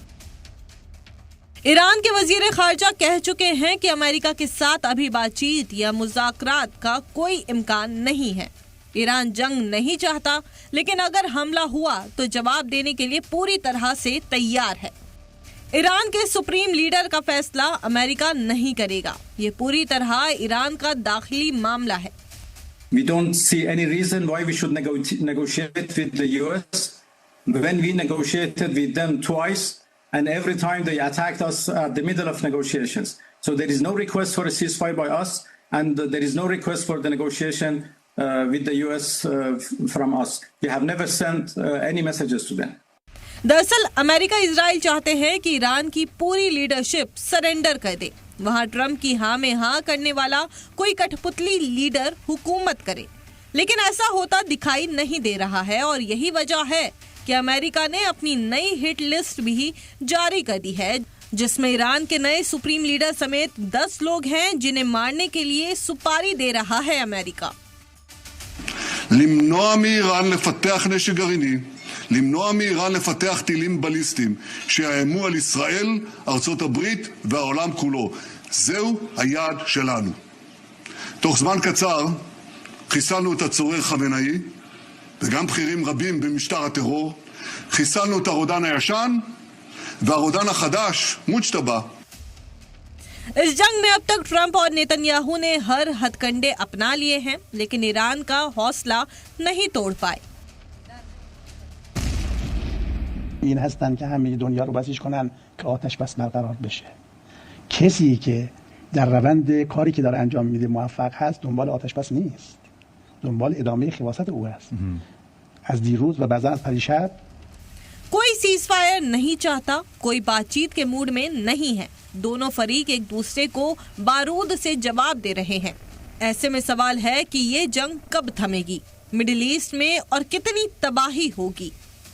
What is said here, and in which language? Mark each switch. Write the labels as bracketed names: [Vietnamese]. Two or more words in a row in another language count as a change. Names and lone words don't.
[Hindi] ईरान के वजीर खारजा कह चुके हैं कि अमेरिका के साथ अभी बातचीत या मुज़ाकरात का कोई इम्कान नहीं है। ईरान जंग नहीं चाहता, लेकिन अगर हमला हुआ तो जवाब देने के लिए पूरी तरह से तैयार है। ईरान के [English] supreme leader [Hindi] का फैसला अमेरिका नहीं करेगा। ये पूरी तरह ईरान का दाखिली मामला है। [English] We don't see any reason why we should negotiate with the US when we negotiated with them twice and every time they attacked us at the middle of negotiations. So there is no request for a ceasefire by us and there is no request for the negotiation with the US from us. We have never sent any messages to them. [Hindi] दरअसल अमेरिका इजराइल चाहते हैं कि ईरान की पूरी लीडरशिप सरेंडर कर दे। वहां ट्रंप की हाँ में हाँ करने वाला कोई कठपुतली लीडर हुकूमत करे, लेकिन ऐसा होता दिखाई नहीं दे रहा है और यही वजह है कि अमेरिका ने अपनी नई [English] hit list [Hindi] भी जारी कर दी है, जिसमें ईरान के नए [English] supreme leader [Hindi] समेत 10 लोग हैं जिन्हें मारने के लिए सुपारी दे रहा है अमेरिका। [Hebrew] למנוע מאיראן לפתח נשק גרעיני, למנוע מאיראן לפתח טילים בליסטיים שיאיימו על ישראל, ארצות הברית והעולם כולו. זהו היעד שלנו. תוך זמן קצר חיסלנו את הצורר חמינאי וגם בכירים רבים במשטר הטרור. חיסלנו את הרודן הישן והרודן החדש מוג'תבא. [Hindi] इस जंग में अब तक ट्रंप और नेतन्याहू ने हर हथकंडे अपना लिए हैं, लेकिन ईरान का हौसला नहीं तोड़ पाए। [Persian] این هستن که همه دنیا رو بسیج کنن که آتش بس برقرار بشه. کسی که در روند کاری که داره انجام میده موفق هست دنبال آتش بس نیست. دنبال ادامه خباثت او است. از دیروز و بعضا از پریشب [Hindi] कोई [English] cease fire [Hindi] नहीं चाहता, कोई बातचीत के मूड में नहीं है। दोनों फरीक एक दूसरे को बारूद से जवाब दे रहे हैं। ऐसे में सवाल है कि ये जंग कब थमेगी, मिडिल ईस्ट में, और कितनी तबाही होगी।